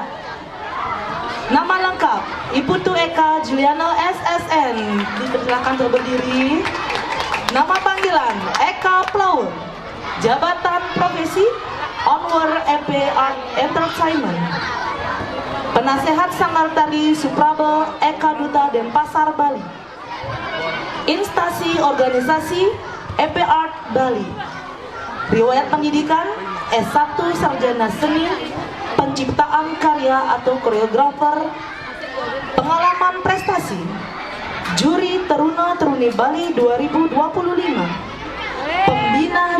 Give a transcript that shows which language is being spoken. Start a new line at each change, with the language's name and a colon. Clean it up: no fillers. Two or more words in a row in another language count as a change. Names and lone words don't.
Indonesian: Nama lengkap, Ibu Tu Eka Juliano SSN. Dipersilakan untuk berdiri. Nama panggilan, Eka Plaul. Jabatan profesi, Onward EP Art Entertainment. Penasehat Sanggar Tari Suprabel Eka Duta Denpasar Bali. Instansi organisasi EP Art Bali. Riwayat pendidikan S1 Sarjana Seni Penciptaan Karya atau Koreografer. Pengalaman prestasi Juri Teruna Teruni Bali 2025, Pembina